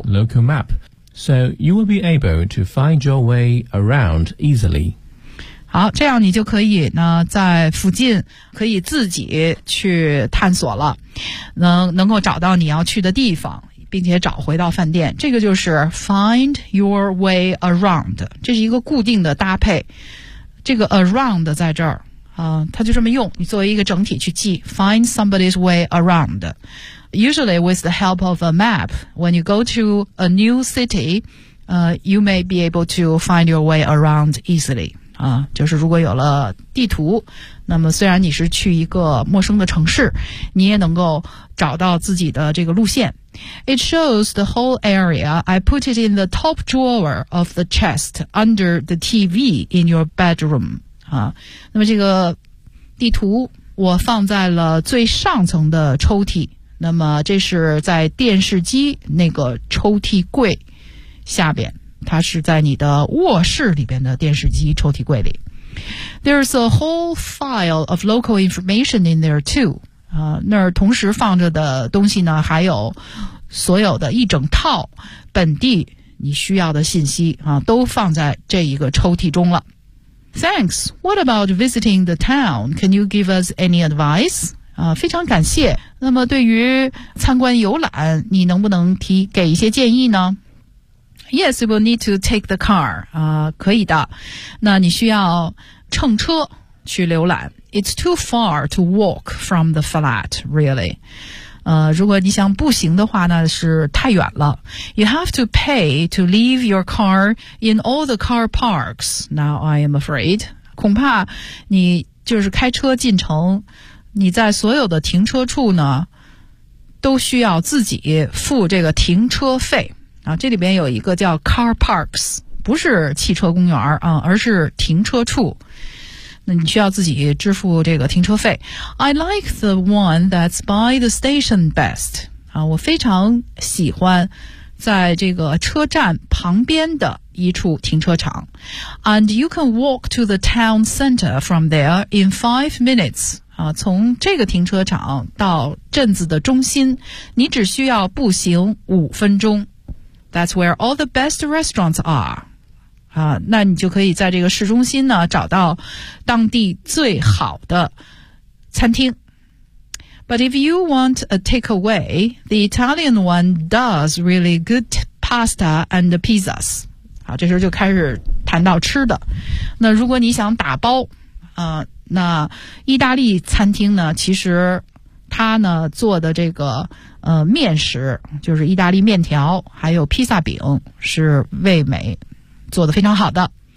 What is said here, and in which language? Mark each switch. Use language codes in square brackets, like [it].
[en] Local map. So you will be able to find your way around easily. [zh] 好，这样你就可以呢，在附近可以自己去探索了，能够找到你要去的地方，并且找回到饭店。这个就是 find your way around. 这是一个固定的搭配。这个 around 在这儿，它就这么用，你作为一个整体去记 find somebody's way around. [en] Usually with the help of a map, when you go to a new city, you may be able to find your way around easily. [zh] 啊，就是如果有了地图，那么虽然你是去一个陌生的城市，你也能够找到自己的这个路线。 [en] It shows the whole area. I put it in the top drawer of the chest under the TV in your bedroom. [zh] 啊，那么这个地图我放在了最上层的抽屉。那么这是在电视机那个抽屉柜下边，它是在你的卧室里边的电视机抽屉柜里。 [en] There's a whole file of local information in there too. [zh] 那儿同时放着的东西呢，还有所有的一整套本地你需要的信息啊，都放在这一个抽屉中了。 [en] Thanks. What about visiting the town? Can you give us any advice? [zh] 啊，非常感谢。那么对于参观游览，你能不能给一些建议呢 ？ Yes, you will need to take the car. 啊，可以的。那你需要乘车去浏览。 [en] It's too far to walk from the flat, really. [zh] 如果你想步行的话呢，是太远了。 [en] You have to pay to leave your car in all the car parks. [zh] Now I am afraid. 恐怕你就是开车进城。你在所有的停车处呢都需要自己付这个停车费啊，这里边有一个叫 car parks， 不是汽车公园啊，而是停车处，那你需要自己支付这个停车费。 [en] I like the one that's by the station best 啊，我非常喜欢 [zh] 在这个车站旁边的一处停车场。 [en] And you can walk to the town center from there in 5 minutes. [zh] 啊，从这个停车场到镇子的中心，你只需要步行5分钟。 [en] That's where all the best restaurants are. [zh] 啊，那你就可以在这个市中心呢，找到当地最好的餐厅。 [en] But if you want a takeaway, the Italian one does really good pasta and pizzas. [zh] 好，这时候就开始谈到吃的。那如果你想打包，那意大利餐厅呢，其实它呢做的这个面食，就是意大利面条还有披萨饼，是味美做的非常好的。